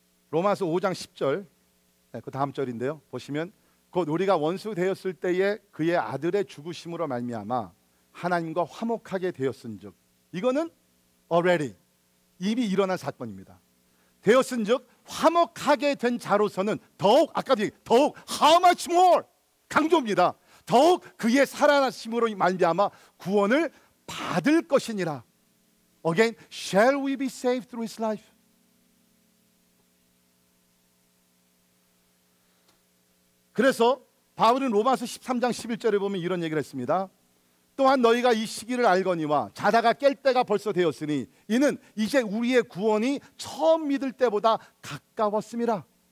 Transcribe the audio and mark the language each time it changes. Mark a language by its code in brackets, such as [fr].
[ko] 로마서 5장 10절, 그 다음 절인데요. 보시면 곧 우리가 원수 되었을 때에 그의 아들의 죽으심으로 말미암아 하나님과 화목하게 되었은즉, 이거는 [en] already, [ko] 이미 일어난 사건입니다. 되었은즉 화목하게 된 자로서는 더욱, 아까도 더욱 [en] how much more, [ko] 강조입니다. 더욱 그의 살아나심으로 말미암아 구원을 받을 것이니라. [en] Again, shall we be saved through his life? [ko] 그래서 바울은 로마서 13장 11절에 보면 이런 얘기를 했습니다. 또한 너희가 이 시기를 알거니와 자다가 깰 때가 벌써 되었으니 이는 이제 우리의 구원이 처음 믿을 때보다 가까웠음이라.